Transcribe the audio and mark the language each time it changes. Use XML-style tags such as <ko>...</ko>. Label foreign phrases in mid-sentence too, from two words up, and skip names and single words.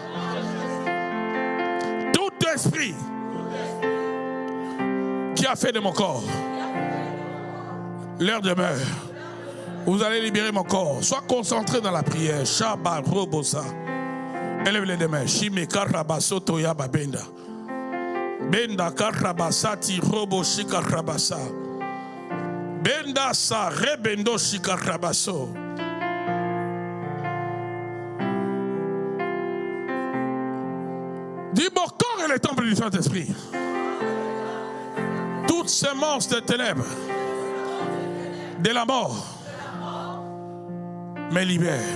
<fr>Tout esprit qui a fait de mon corps leur demeure. Vous allez libérer mon corps. Sois concentré dans la prière. Shabbat Robosa. Élève les deux mains. Shime Karabaso Toya Babenda. Benda Karabasati Robo Shikarabasa. Benda Sa Rebendo Shikarabaso. Dis mon corps est le temple du Saint-Esprit. Toutes ces monstres de ténèbres, de la mort, me libèrent.</fr>